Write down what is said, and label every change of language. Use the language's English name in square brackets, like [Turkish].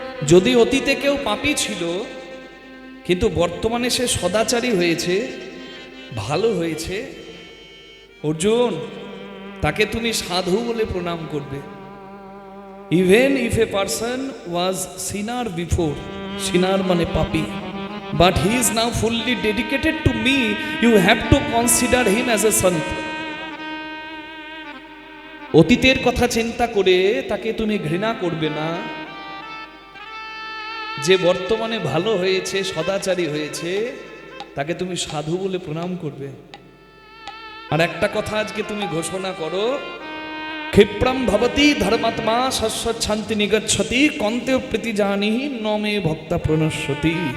[Bangla] যদি অতীতে কেউ পাপী ছিল কিন্তু বর্তমানে সে সদাচারী হয়েছে, ভালো হয়েছে, অর্জুন তাকে তুমি সাধু বলে প্রণাম করবে। [English] even if a person was sinner before, sinner [Bangla] মানে পাপী, [English] but he is now fully dedicated to me, you have to consider him as a sant. [Bangla] অতীতের কথা চিন্তা করে তাকে তুমি ঘৃণা করবে না, যে বর্তমানে ভালো হয়েছে, সদাচারী হয়েছে, তাকে তুমি সাধু বলে প্রণাম করবে। আর একটা কথা আজকে তুমি ঘোষণা করো, [Sanskrit] ক্ষিপ্রম ভবতি ধর্মাত্মা শস্বৎ শান্তি নিগচ্ছতি কন্তেও প্রীতি জানিহি নমে ভক্তা প্রণশ্যতি।